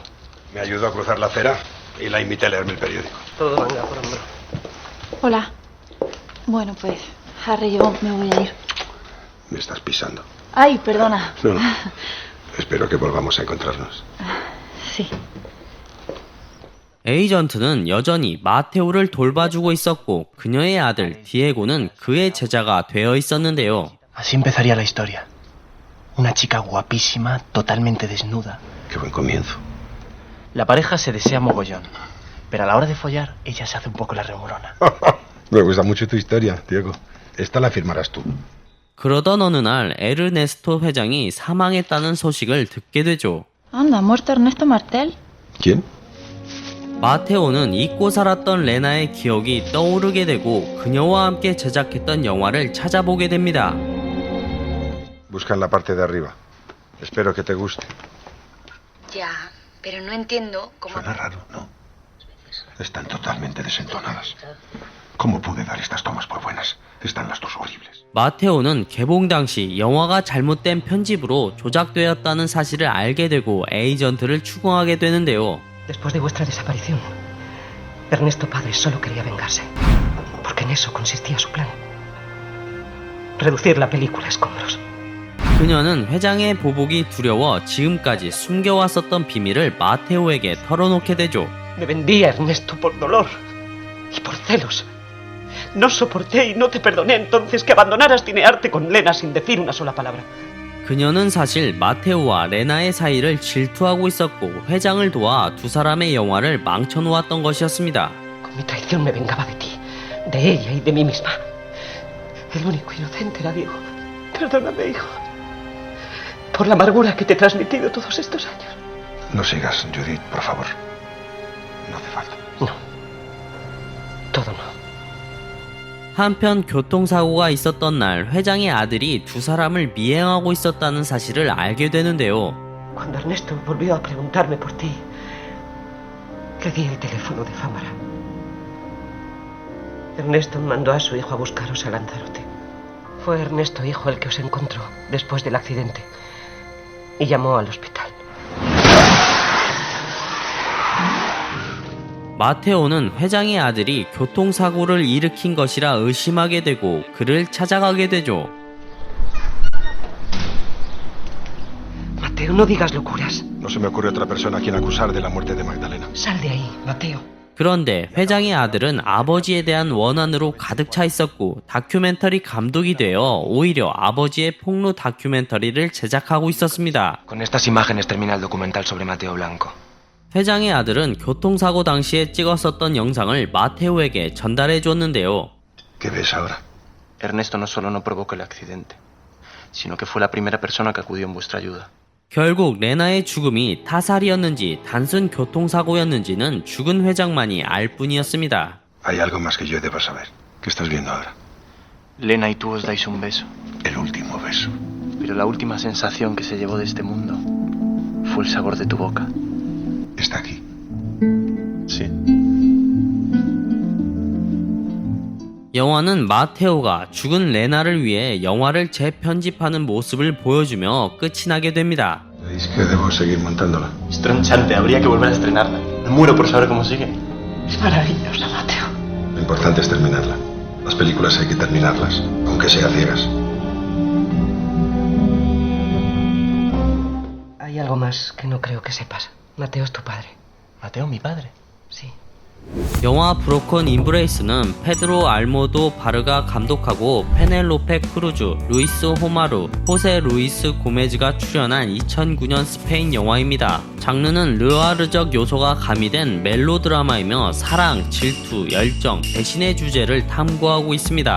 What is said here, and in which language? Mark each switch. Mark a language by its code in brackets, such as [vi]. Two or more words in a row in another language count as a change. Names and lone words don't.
[es] Me ayudó a cruzar la acera y la invité a leerme el periódico. Todo venga por hombro. Hola. Bueno, pues, Harry, yo me voy a ir. Me estás pisando. Ay, perdona. No, no. Espero que volvamos a encontrarnos. Sí. [ko] 에이전트는 여전히 마테오를 돌봐주고 있었고 그녀의 아들 디에고는 그의 제자가 되어 있었는데요. [es] Así empezaría la historia. Una chica guapísima, totalmente desnuda. Qué buen comienzo. La pareja se desea mogollón, pero a la hora de follar, ella se hace un poco la remolona. Me gusta mucho tu historia, Diego. Esta la firmarás tú. [ko] 그러던 어느 날 에르네스토 회장이 사망했다는 소식을 듣게 되죠. [es] Anda, ¿ha muerto Ernesto Martel? ¿Quién? [ko] 마테오는 잊고 살았던 레나의 기억이 떠오르게 되고 그녀와 함께 제작했던 영화를 찾아보게 됩니다. [es] Busca en la parte de arriba. Espero que te guste. Ya, pero no entiendo cómo... Suena raro, ¿no? Están totalmente desentonadas. ¿Cómo pude dar estas tomas por buenas? Están las dos horribles. [ko] 마테오는 개봉 당시 영화가 잘못된 편집으로 조작되었다는 사실을 알게 되고 에이전트를 추궁하게 되는데요. [es] Después de vuestra desaparición, Ernesto padre solo quería vengarse. Porque en eso consistía su plan. Reducir la película a escombros. [ko] 그녀는 회장의 보복이 두려워 지금까지 숨겨왔었던 비밀을 마테오에게 털어놓게 되죠. [es] Me vendí a Ernesto por dolor y por celos. No soporté y no te perdoné entonces que abandonaras cinearte con Lena sin decir una sola palabra. [ko] 그녀는 사실 마테오와 레나의 사이를 질투하고 있었고 회장을 도와 두 사람의 영화를 망쳐놓았던 것이었습니다. [es] Con mi traición me vengaba de ti, de ella y de mí misma. El único inocente era Diego. Perdóname, hijo, por la amargura que te he transmitido todos estos años. No sigas, Judith, por favor. No hace falta. No. Todo no. [ko] 한편 교통사고가 있었던 날 회장의 아들이 두 사람을 미행하고 있었다는 사실을 알게 되는데요. [es] Cuando Ernesto volvió a preguntarme por ti, le di el teléfono de Fámara. Ernesto mandó a su hijo a buscaros a Lanzarote. Fue Ernesto hijo el que os encontró después del accidente y llamó al hospital. [ko] 마테오는 회장의 아들이 교통사고를 일으킨 것이라 의심하게 되고 그를 찾아가게 되죠. [es] Mateo, no digas locuras. No se me ocurre otra persona a quien acusar de la muerte de Magdalena. Sal de ahí, Mateo. [ko] 그런데 회장의 아들은 아버지에 대한 원한으로 가득 차 있었고 다큐멘터리 감독이 되어 오히려 아버지의 폭로 다큐멘터리를 제작하고 있었습니다. [es] Con estas imágenes termina el documental sobre Mateo Blanco. [ko] 회장의 아들은 교통사고 당시에 찍었었던 영상을 마테오에게 전달해 줬는데요. [es] ¿Qué ves ahora? Ernesto no solo no provocó el accidente, sino que fue la primera persona que acudió en vuestra ayuda. [ko] 결국 레나의 죽음이 타살이었는지 단순 교통사고였는지는 죽은 회장만이 알 뿐이었습니다. [es] Hay algo más que yo deba saber. ¿Qué estás viendo ahora? Lena y tú os dais un beso, El último beso. pero la última sensación que se llevó de este mundo fue el sabor de tu boca. Está aquí. Sí. [ko] 영화는 마테오가 죽은 레나를 위해 영화를 재편집하는 모습을 보여주며 끝이 나게 됩니다. [es] ¿Veis que debo seguir montándola? Es tronchante, habría que volver a estrenarla. Me muero por saber cómo sigue. Es maravillosa, Mateo. Lo importante es terminarla. Las películas hay que terminarlas, aunque sea ciegas. Hay algo más que no creo que sepas. Mateo es tu padre. Mateo, mi padre. Sí. [ko] 영화 브로큰 임브레이스는 페드로 알모도 바르가 감독하고 페넬로페 크루즈, 루이스 호마루, 호세 루이스 고메즈가 출연한 2009년 스페인 영화입니다. 장르는 르와르적 요소가 가미된 멜로드라마이며 사랑, 질투, 열정, 배신의 주제를 탐구하고 있습니다.